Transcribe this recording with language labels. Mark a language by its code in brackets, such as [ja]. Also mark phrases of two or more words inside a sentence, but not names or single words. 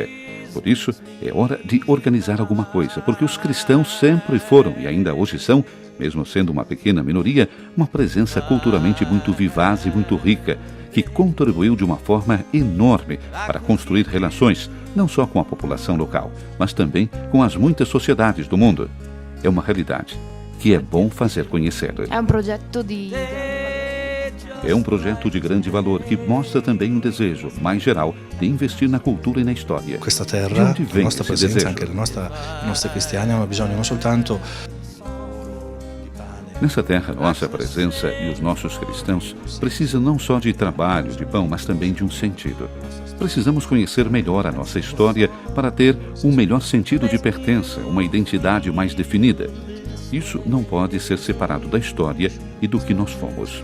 [pt] Por isso, é hora de organizar alguma coisa, porque os cristãos sempre foram, e ainda hoje são, mesmo sendo uma pequena minoria, uma presença culturalmente muito vivaz e muito rica, que contribuiu de uma forma enorme para construir relações, não só com a população local, mas também com as muitas sociedades do mundo. É uma realidade que é bom fazer conhecer. É um projeto de grande valor que mostra também um desejo mais geral de investir na cultura e na história. [it] Questa terra, a nostra presença, anche i nostri cristiani hanno bisogno non soltanto. [pt] Nessa terra, nossa presença e os nossos cristãos precisam não só de trabalho, de pão, mas também de um sentido. Precisamos conhecer melhor a nossa história para ter um melhor sentido de pertença, uma identidade mais definida. Isso não pode ser separado da história e do que nós fomos.